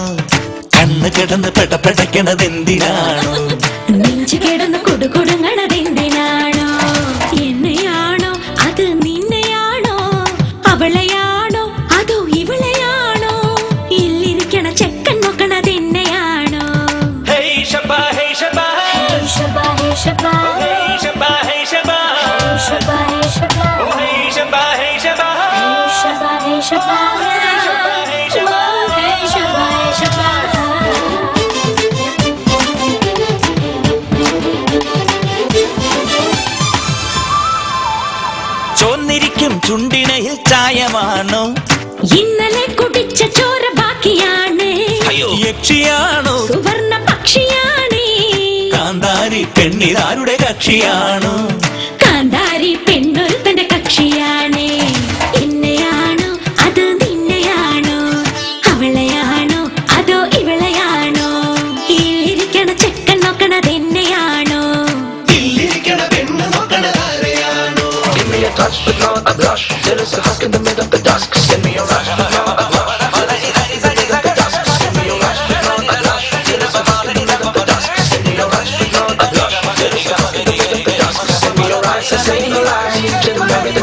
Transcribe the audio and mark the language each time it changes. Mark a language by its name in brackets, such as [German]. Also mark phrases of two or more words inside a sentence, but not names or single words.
[Malayalam] കണ്ണ് കിടന്ന് പെടപ്പെടക്കണതെന്തിനാണോ? നെഞ്ചു കിടന്ന് കൊടുകൊടുങ്ങണതെന്തിനാണോ? എന്നെയാണോ അത് നിന്നെയാണോ, അവളെയാണോ അതോ ഇവളെയാണോ? ഇല്ലിരിക്കണ ചെക്കൻ നോക്കണതെന്നെയാണോ? [English] Hey Shabba, hey Shabba, Hey Shabba, hey Shabba, hey Shabba, hey Shabba, Hey Shabba, hey Shabba, oh hey Shabba, hey Shabba, Hey Shabba, hey Shabba, hey Shabba, hey Shabba. Oh, hey Shabba, hey Shabba. [Malayalam] ചോന്നിരിക്കും ചുണ്ടിണയിൽ ചായമാണോ, ഇന്നലെ കുടിച്ച ചോര ബാക്കിയാണ്. യക്ഷിയാണോ സുവർണ പക്ഷിയാണ്. കാന്താരി പെണ്ണിതാരുടെ കക്ഷിയാണോ? കാന്താരി പെണ്ണൊരുത്തന്റെ കക്ഷിയാണ്. എന്നെയാണോ അത് നിന്നെയാണോ, അവളെയാണോ അതോ ഇവളെയാണോ? ഇല്ലിരിക്കണ ചെക്കൻ നോക്കണതെന്നെയാണോ? ഇല്ലിരിക്കണ പെണ്ണ് നോക്കണതാരെയാണോ? [English] Give me a touch, but not a blush. There is a husk in the middle of the dusk. Send me a rush, but not a blush. Send me a rush, but not a blush. There is a husk in the middle of the dusk. Send me a rush, but not a blush. There is a husk in the middle of the dusk. Send me a rush, send me a lie.